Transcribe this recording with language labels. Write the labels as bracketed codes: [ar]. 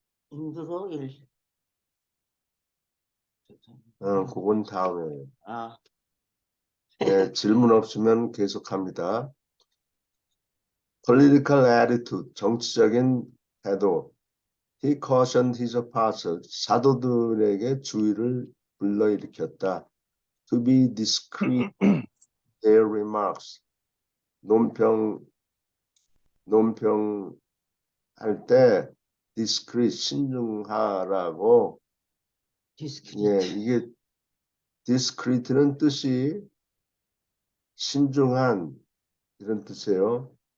[ko] 힘들어 그건 다음에. 아, 네, 질문 없으면 계속합니다. [en] Political attitude, [ko] 정치적인 태도. [en] He cautioned his apostles, [ko] 사도들에게 주의를 불러일으켰다. [en] To be discreet in their remarks. [ko] 논평할 때 discreet, 신중하라고. 예, 이게 discreet는 뜻이 신중한 이런 뜻이에요.